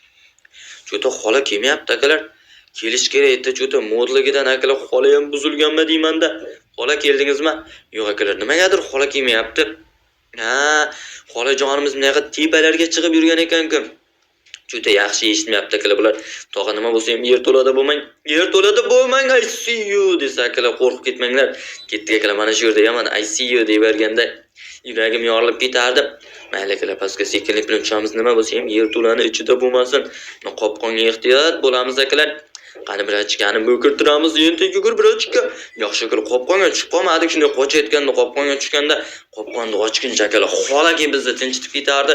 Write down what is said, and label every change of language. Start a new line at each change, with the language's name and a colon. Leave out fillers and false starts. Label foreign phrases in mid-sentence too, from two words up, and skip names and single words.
Uzbek: Juda xola kelmayapti akalar. Kelish kerak edi, juda modligidan akalar xola ham buzilganmi deymanda. Xola keldingizmi? Yo'q akalar, nimagadir xola kelmayapti. Xolajonimiz bunaqa tepalarga chiqib yurgan ekan-ku. Juda yaxshi eshitmayapti akalar bular. Tog'a nima bo'lsa ham yer to'lada bo'lmang. Yer to'lada bo'lmang,
English: I see you
Uzbek: desa akalar qo'rqib ketmanglar. Ketdik akalar, mana shu yerda yaman
English: I see you
Uzbek: deb berganda yuragim yorilib ketardi. Mayli akalar, pastga sekinlik bilan tushamiz. Nima bo'lsa ham yer to'lani ichida bo'lmasin. Qopqonga ehtiyot bo'lamiz akalar. Qani bir ochgani bo'kirtiramiz, endi yugur bir ochga. Yaxshi akalar, qopqonga tushib qolmadik. Shunday qochayotganda qopqonga tushganda qopqonni ochguncha akalar xolaki bizni tinchitib ketardi.